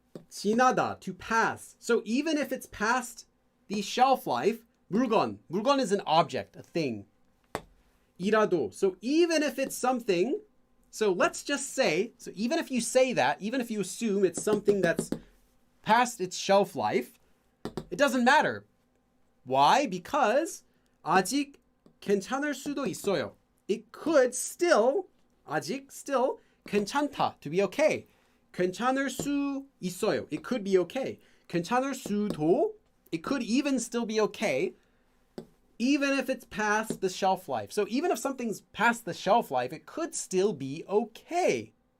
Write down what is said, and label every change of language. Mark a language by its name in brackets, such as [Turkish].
[English] 지나다, to pass. So even if it's past the shelf life, 물건 is an object, a thing. 이라도, so even if it's something. So let's just say, so even if you say that, even if you assume it's something that's past its shelf life, it doesn't matter. Why? [Korean] Because 아직 괜찮을 수도 있어요. [English] It could still, 아직, still, 괜찮다, to be okay. [Korean] 괜찮을 수 있어요. [English] It could be okay. 괜찮을 수도, it could even still be okay. Even if it's past the shelf life. So even if something's past the shelf life, it could still be okay.